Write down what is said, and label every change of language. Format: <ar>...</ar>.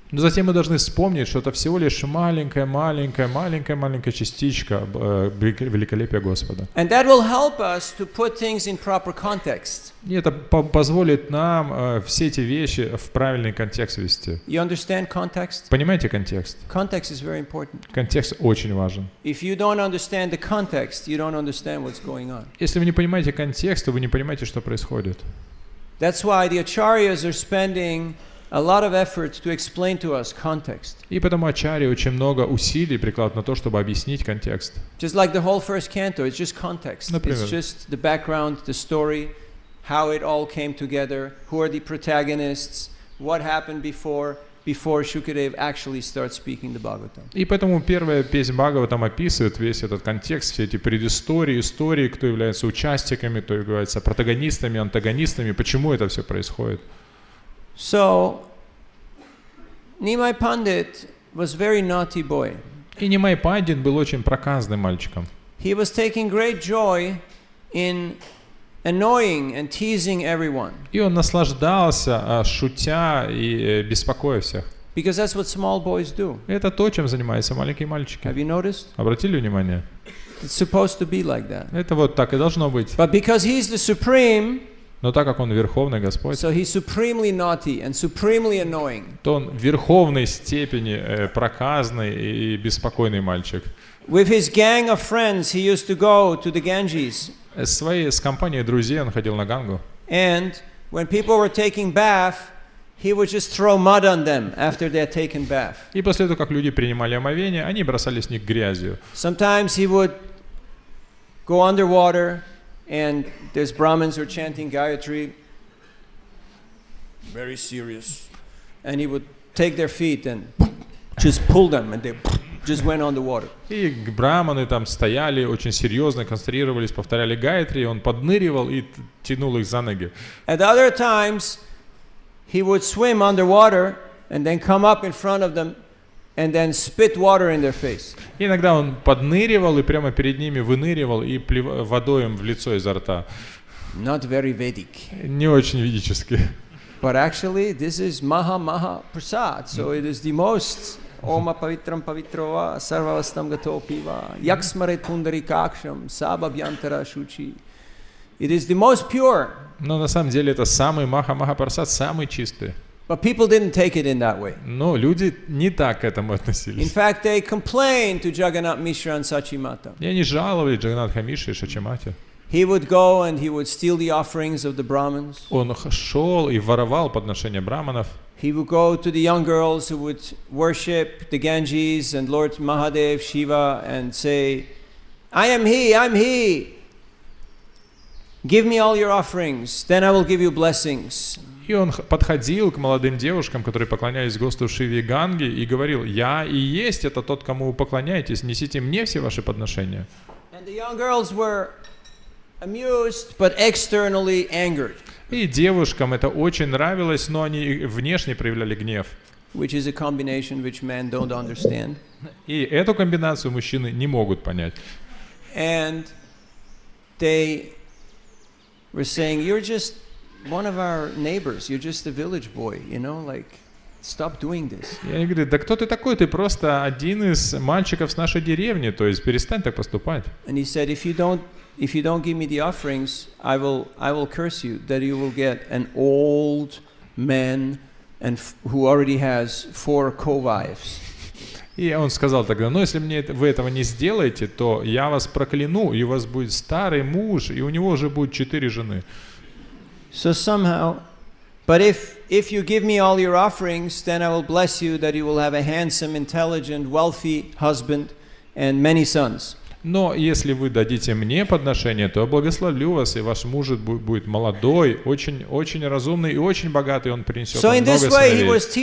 <ru>Но затем мы должны вспомнить, что это всего лишь маленькая частичка великолепия Господа.</ru> <en>And that will help us to put things in proper context.</en> <ru>И это позволит нам все эти вещи в правильный контекст ввести.</ru> <en>You understand context?</en> <ru>Понимаете контекст?</ru> <en>Context is very important.</en> <ru>Контекст очень важен.</ru> <en>If you don't understand the context, you don't understand what's going on.</en> <ru>Если вы не понимаете контекст, то вы не понимаете, что происходит.</ru> <en>That's why the acharyas are spending a lot of effort to explain to us context.</en> <ru>И потому ачарьи очень много усилий прикладывают на то, чтобы объяснить контекст.</ru> <en>Just like the whole first canto, it's just context.</en> <ru>Например.</ru> <en>It's just the background, the story, how it all came together, who are the protagonists, what happened before Shukadev actually starts speaking the Bhagavatam.</en> <ru>И поэтому первая песнь Бхагаватам описывает весь этот контекст, все эти предыстории, истории, кто является участниками, кто является протагонистами, антагонистами, почему это все происходит.</ru> <en>So, Neemi Pandit was very naughty boy.</en> <ru>И Немай Пандит был очень проказным мальчиком.</ru> <en>He was taking great joy in annoying and teasing everyone.</en> <ru>И он наслаждался, шутя и беспокоя всех.</ru> <en>Because that's what small boys do.</en> <ru>Это то, чем занимаются маленькие мальчики.</ru> <en>Have you noticed?</en> <ru>Обратили внимание?</ru> <en>It's supposed to be like that.</en> <ru>Это вот так и должно быть.</ru> <en>But because he's the supreme,</en> <ru>Но так как он Верховный Господь,</ru> <en>so he's supremely naughty and supremely annoying.</en> <ru>то он в верховной степени проказный и беспокойный мальчик.</ru> <en>With his gang of friends, he used to go to the Ganges.</en> <ru>С компанией друзей он ходил на Гангу.</ru> <en>And when people were taking bath, he would just throw mud on them after they had taken bath.</en> <ru>И после того, как люди принимали омовение, они бросали с них грязью.</ru> <en>Sometimes he would go underwater, and there's Brahmins who are chanting Gayatri, very serious. And he would take their feet and just pull them, and they just went on the water.</en> <ru>И браманы там стояли, очень серьезно концентрировались, повторяли гайатри, он подныривал и тянул их за ноги.</ru> <en>At other times, he would swim underwater and then come up in front of them and then spit water in their face.</en> <ru>Иногда он подныривал и прямо перед ними выныривал и водой им в лицо изо рта.</ru> <en>Not very Vedic.</en> <ru>Не очень ведически.</ru> <en>But actually, this is Maha Prasad, so it is the most</en> <sa>Oma Pavitram Pavitrova Sarvavastam Gato Piva Yaksmaret Pundarikaksham Sababhyantara Shuchi.</sa> <en>It is the most pure.</en> <ru>Но на самом деле это самый Махапрасад, самый чистый.</ru> <en>But people didn't take it in that way.</en> <ru>Но люди не так к этому относились.</ru> <en>In fact, they complained to Jagannath Mishra and Sachimata.</en> <ru>И они жаловали Джаганнатха Мишре и Шачимате.</ru> <en>He would go and he would steal the offerings of the Brahmins.</en> <ru>Он шел и воровал подношения браманов.</ru> <en>He would go to the young girls who would worship the Ganges and Lord Mahadev, Shiva, and say, I am he. Give me all your offerings, then I will give you blessings.</en> <ru>И он подходил к молодым девушкам, которые поклонялись Господу Шиве и Ганге, и говорил: «Я и есть это тот, кому вы поклоняетесь, несите мне все ваши подношения».</ru> <en>And the young girls were amused, but externally angered.</en> <ru>И девушкам это очень нравилось, но они внешне проявляли гнев.</ru> <en>Which is a combination which men don't understand.</en> <ru>И эту комбинацию мужчины не могут понять.</ru> <en>And they were saying, you're just one of our neighbors, you're just a village boy, like, stop doing this.</en> <ru>И они говорят: да кто ты такой? Ты просто один из мальчиков с нашей деревни, то есть перестань так поступать.</ru> <en>And he said, if you don't give me the offerings, I will curse you, that you will get an old man and who already has 4 co-wives.</en> <ru>И он сказал тогда: ну если вы этого не сделаете, то я вас прокляну, и у вас будет старый муж, и у него уже будет 4 жены.</ru> <en>So somehow, but if you give me all your offerings, then I will bless you that you will have a handsome, intelligent, wealthy husband and many sons.</en> <ru>Но если вы дадите мне подношение, то я благословлю вас, и ваш муж будет молодой, очень, очень разумный и очень богатый, он принесет вам много сыновей.</ru>